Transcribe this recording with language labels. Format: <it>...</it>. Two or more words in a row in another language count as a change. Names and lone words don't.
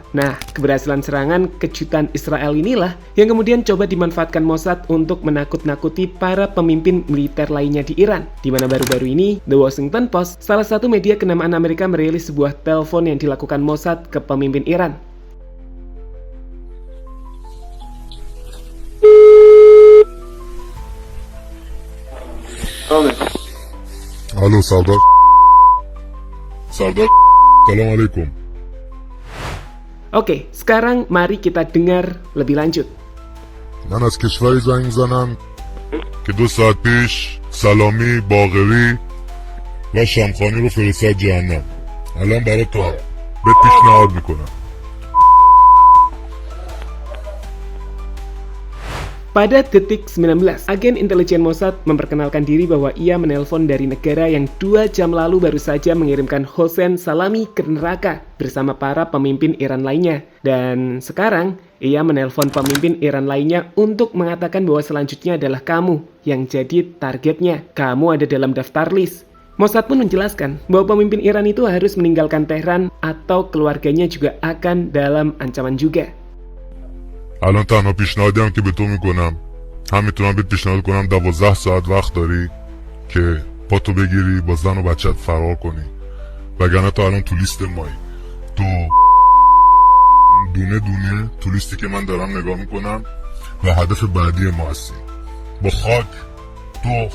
<id>Nah, keberhasilan serangan kejutan Israel inilah yang kemudian coba dimanfaatkan Mossad untuk menakut-nakuti para pemimpin militer lainnya di Iran. Di mana baru-baru ini, The Washington Post, salah satu media kenamaan Amerika, merilis sebuah telepon yang dilakukan Mossad ke pemimpin Iran.</id> <fa>الو سردار سردار سلام علیکم.</fa> <id>Oke, sekarang mari kita dengar lebih lanjut.</id> <fa>من از کشوری زنگ میزنم که 2 ساعت پیش سلامی، باقری و شمخانی رو فرستاد جهنم. الان برای تو بهت پیشنهاد میکنم.</fa> <id>Pada detik 19, agen intelijen Mossad memperkenalkan diri bahwa ia menelpon dari negara yang 2 jam lalu baru saja mengirimkan Hossein Salami ke neraka bersama para pemimpin Iran lainnya. Dan sekarang, ia menelpon pemimpin Iran lainnya untuk mengatakan bahwa selanjutnya adalah kamu yang jadi targetnya. Kamu ada dalam daftar list. Mossad pun menjelaskan bahwa pemimpin Iran itu harus meninggalkan Tehran atau keluarganya juga akan dalam ancaman juga.</id> <fa>الان تنها پیشنهادی هم که به تو میکنم هم میتونم بهت پیشنهاد کنم 12 ساعت وقت داری که پاتو بگیری با زن و بچت فرار کنی وگرنه تو الان تو لیست مایی تو دونه دونه تو لیستی که من دارم نگاه میکنم و هدف بعدی ما هستی با خاک تو</fa>